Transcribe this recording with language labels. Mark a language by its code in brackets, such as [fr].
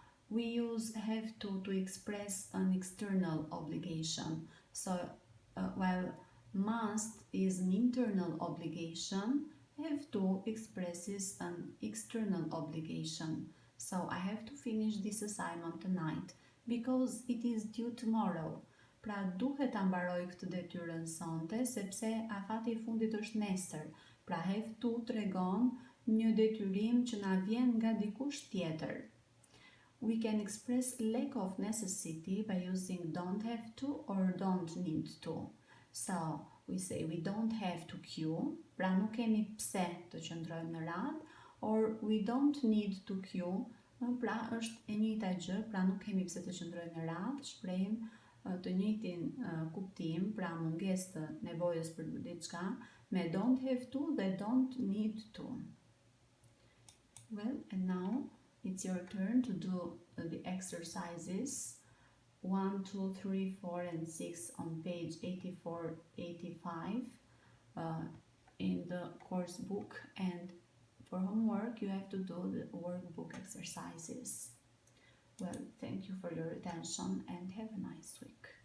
[en] We use have to express an external obligation. So while must is an internal obligation, have to expresses an external obligation. So I have to finish this assignment tonight because it is due tomorrow. [sq] Pra, duhet ta mbaroj këtë detyrën sonte sepse afati I fundit është nesër. Pra, have to tregon një detyrim që na vjen nga dikush tjetër. [en] We can express lack of necessity by using don't have to or don't need to. So, we say we don't have to queue, [sq] pra nuk kemi pse të qëndrojmë në radhë, [en] or we don't need to queue, [sq] pra është e njëjta gjë, pra nuk kemi pse të qëndrojmë në radhë, shprehim të njëjtin kuptim, pra mungesë të nevojës për diçka, me don't have to dhe don't need to. [en] Well, and now it's your turn to do the exercises 1, 2, 3, 4, and 6 on page 84, 85 in the course book, and for homework you have to do the workbook exercises. Well, thank you for your attention and have a nice week.